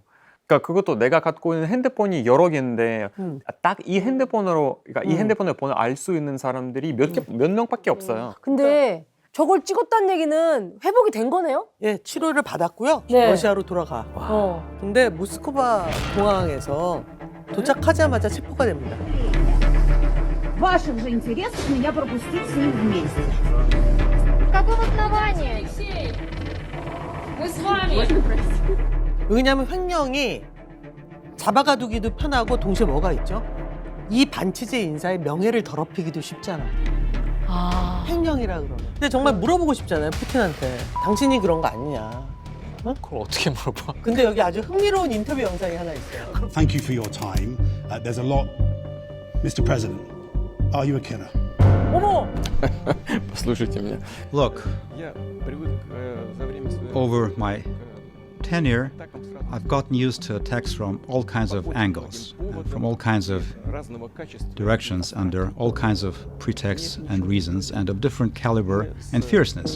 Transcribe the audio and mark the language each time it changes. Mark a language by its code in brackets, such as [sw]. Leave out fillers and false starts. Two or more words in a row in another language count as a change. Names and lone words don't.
[ko] 그러니까 그것도 내가 갖고 있는 핸드폰이 여러 개인데 딱 이 핸드폰으로 그러니까 이 핸드폰을 번호 알 수 있는 사람들이 몇 명밖에 없어요. 근데 저걸 찍었다는 얘기는 회복이 된 거네요? 예, 치료를 받았고요. 네. 러시아로 돌아가. 근데 모스크바 공항에서 도착하자마자 체포가 됩니다. [ru] В ваших же интересах меня пропустить с ним вместе. Какого основания? Мы с вами. [ko] 왜냐하면 횡령이 잡아가두기도 편하고 동시에 뭐가 있죠? 이 반치제 인사의 명예를 더럽히기도 쉽잖아. 횡령이라 그러면. 근데 정말 물어보고 싶잖아요, 푸틴한테. 당신이 그런 거 아니냐. 응? 그걸 어떻게 물어봐? 근데 여기 아주 흥미로운 인터뷰 영상이 하나 있어요. [en] Thank you for your time. There's a lot. Mr. President, are you a killer? [ko] 어머! [ru] Послушайте меня. [en] Look, over my tenure, I've gotten used to attacks from all kinds of angles, from all kinds of directions, under all kinds of pretexts and reasons, and of different caliber and fierceness.